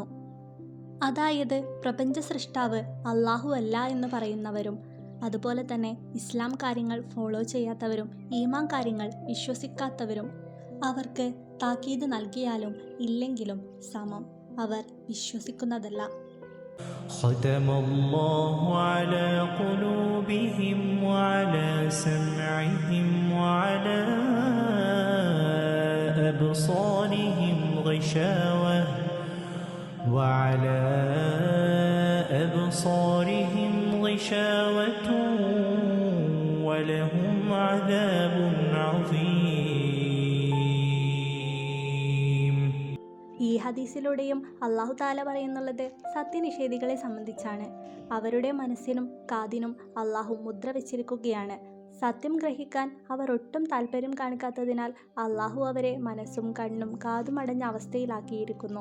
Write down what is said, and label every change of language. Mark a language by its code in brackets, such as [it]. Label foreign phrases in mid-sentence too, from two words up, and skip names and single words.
[ml] അതായത് പ്രപഞ്ച സൃഷ്ടാവ് അല്ലാഹു അല്ല എന്ന് പറയുന്നവരും അതുപോലെ തന്നെ ഇസ്ലാം കാര്യങ്ങൾ ഫോളോ ചെയ്യാത്തവരും ഈമാൻ കാര്യങ്ങൾ വിശ്വസിക്കാത്തവരും അവർക്ക് താക്കീത് നൽകിയാലും ഇല്ലെങ്കിലും സമം, അവർ വിശ്വസിക്കുന്നതല്ല. [ar] ختم الله على قلوبهم وعلى سمعهم وعلى أبصارهم غشاوة ولهم عذاب عظيم. [ml] ഈ ഹദീസിലൂടെയും [ar] الله تعالى [ml] പറയുന്നുള്ളത് സത്യനിഷേധികളെ സംബന്ധിച്ചാണ്. അവരുടെ മനസ്സിനും കാതിനും അല്ലാഹു മുദ്ര വെച്ചിരിക്കുകയാണ്. സത്യം ഗ്രഹിക്കാൻ അവർ ഒട്ടും താല്പര്യം കാണിക്കാത്തതിനാൽ അല്ലാഹു അവരെ മനസ്സും കണ്ണും കാതും അടഞ്ഞ അവസ്ഥയിലാക്കിയിരിക്കുന്നു.